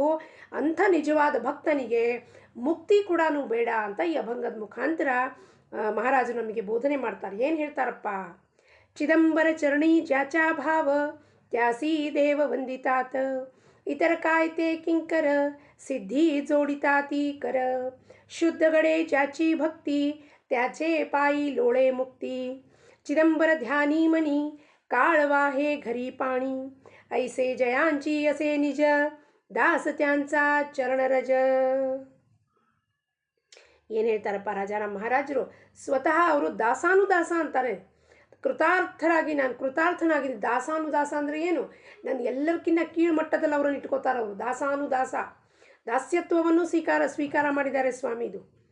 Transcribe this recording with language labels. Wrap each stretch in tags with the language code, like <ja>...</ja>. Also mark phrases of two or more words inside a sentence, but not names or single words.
<kn>ಅಂಥ ನಿಜವಾದ ಭಕ್ತನಿಗೆ ಮುಕ್ತಿ ಕೂಡ ಬೇಡ ಅಂತ ಈ ಅಭಂಗದ ಮುಖಾಂತರ ಮಹಾರಾಜರು ನಮಗೆ ಬೋಧನೆ ಮಾಡ್ತಾರೆ. ಏನು ಹೇಳ್ತಾರಪ್ಪ?</kn> <mr>चिदंबर चरणी जाचा भाव त्यासी देव वंदितात इतर कायते किंकर सिद्धी जोडिताती कर शुद्ध गडे ज्याची भक्ती त्याचे पायी लोळे मुक्ती चिदंबर ध्यानी मनी काळवाहे घरी पाणी ऐसे जयांची असे निज दास त्यांचा चरणरज.</mr> <kn>ಏನು ಹೇಳ್ತಾರಪ್ಪ ರಾಜಾರಾಮ್ ಮಹಾರಾಜರು? ಸ್ವತಃ ಅವರು ದಾಸಾನುದಾಸ ಅಂತಾರೆ. ನಾನು ಕೃತಾರ್ಥನಾಗಿದ್ದೀನಿ. ದಾಸಾನುದಾಸ ಅಂದರೆ ಏನು? ನಾನು ಎಲ್ಲರಿಗಿಂತ ಕೀಳ್ಮಟ್ಟದಲ್ಲಿ ಅವರನ್ನು ಇಟ್ಕೋತಾರೆ ಅವರು. ದಾಸಾನುದಾಸ, ದಾಸ್ಯತ್ವವನ್ನು ಸ್ವೀಕಾರ ಮಾಡಿದ್ದಾರೆ ಸ್ವಾಮಿದು.</kn>